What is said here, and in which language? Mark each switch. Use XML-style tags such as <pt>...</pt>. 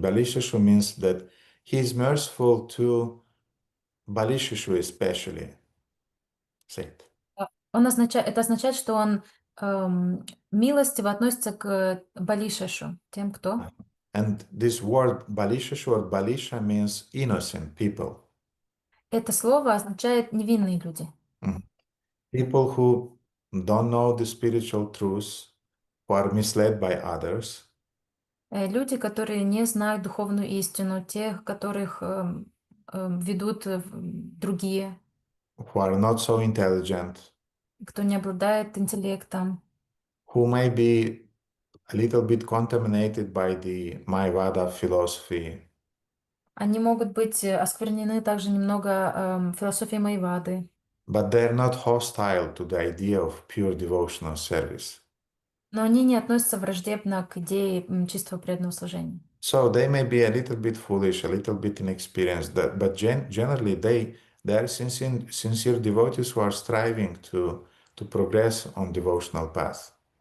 <en>Balisheshu means that he is merciful to Balisheshu especially. Say it.</en> <ru>Это означает, что он милостиво относится к Балишешу, тем, кто.</ru> <en>And this word Balisheshu or Balisha means innocent people.</en> <ru>Это слово означает невинные люди.</ru> <en>People who don't know the spiritual truths, who are misled by others,</en> <ru>Люди, которые не знают духовную истину, тех, которых ведут другие,</ru> <en>who are not so intelligent,</en> <ru>кто не обладает интеллектом,</ru> <en>who may be a little bit contaminated by the Mayavada philosophy,</en> <ru>они могут быть осквернены также немного философией Майвады,</ru> <en>but they're not hostile to the idea of pure devotional service.</en> <ru>но они не относятся враждебно к идее чистого преданного служения.</ru> <en>So they may be a little bit foolish, a little bit inexperienced, but generally they are sincere devotees who are striving to progress on devotional path.</en>